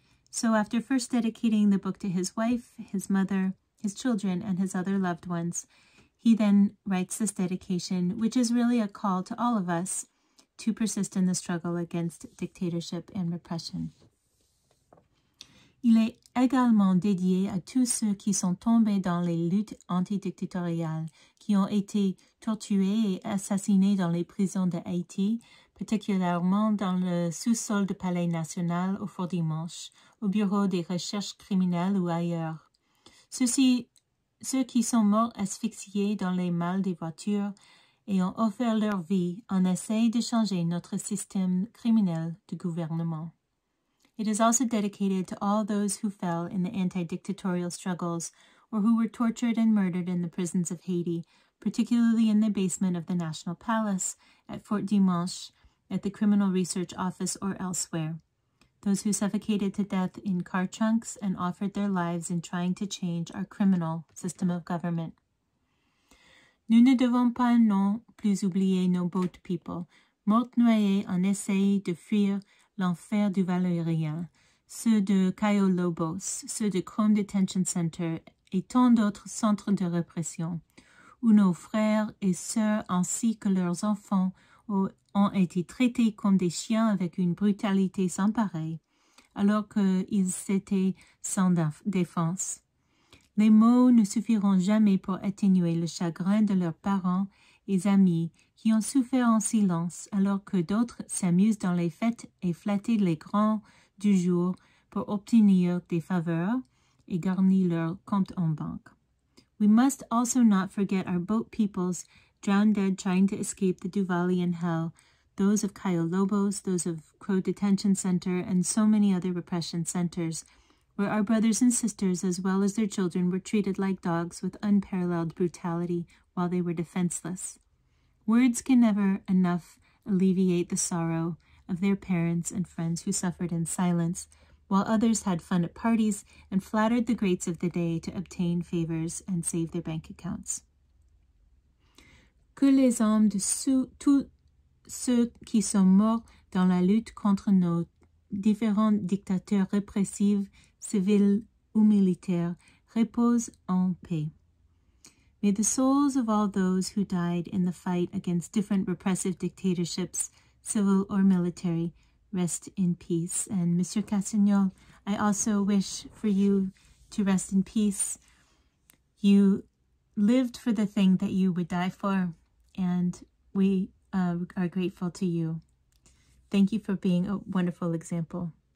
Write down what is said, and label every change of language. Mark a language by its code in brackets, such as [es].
[en] So after first dedicating the book to his wife, his mother, his children, and his other loved ones, he then writes this dedication, which is really a call to all of us to persist in the struggle against dictatorship and repression. [fr] Il est également dédié à tous ceux qui sont tombés dans les luttes antidictatoriales, qui ont été torturés et assassinés dans les prisons de Haïti, particulièrement dans le sous-sol du Palais national au Fort Dimanche, au bureau des recherches criminelles ou ailleurs. Ceux qui sont morts asphyxiés dans les malles des voitures et ont offert leur vie en essai de changer notre système criminel de gouvernement. [en] It is also dedicated to all those who fell in the anti-dictatorial struggles or who were tortured and murdered in the prisons of Haiti, particularly in the basement of the National Palace, at Fort Dimanche, at the Criminal Research Office, or elsewhere. Those who suffocated to death in car trunks and offered their lives in trying to change our criminal system of government. [fr] Nous ne devons pas non plus oublier nos boat people, morts noyés en essai de fuir l'enfer du Valérien, ceux de Cayo Lobos, ceux de Chrome Detention Center et tant d'autres centres de répression, où nos frères et sœurs ainsi que leurs enfants ont été traités comme des chiens avec une brutalité sans pareille, alors qu'ils étaient sans défense. Les mots ne suffiront jamais pour atténuer le chagrin de leurs parents et amis qui ont souffert en silence, alors que d'autres s'amusent dans les fêtes et flattent les grands du jour pour obtenir des faveurs et garnir leur compte en banque. [en] We must also not forget our boat peoples drowned dead trying to escape the Duvalian hell, those of Cayo Lobos, those of Crow Detention Center, and so many other repression centers, where our brothers and sisters, as well as their children, were treated like dogs with unparalleled brutality while they were defenseless. Words can never enough alleviate the sorrow of their parents and friends who suffered in silence, while others had fun at parties and flattered the greats of the day to obtain favors and save their bank accounts. [fr] Que les âmes de tous ceux qui sont morts dans la lutte contre nos différents dictateurs répressifs, civils ou militaires, reposent en paix. [en] May the souls of all those who died in the fight against different repressive dictatorships, civil or military, rest in peace. And Monsieur Cassagnol, I also wish for you to rest in peace. You lived for the thing that you would die for, and we are grateful to you. Thank you for being a wonderful example.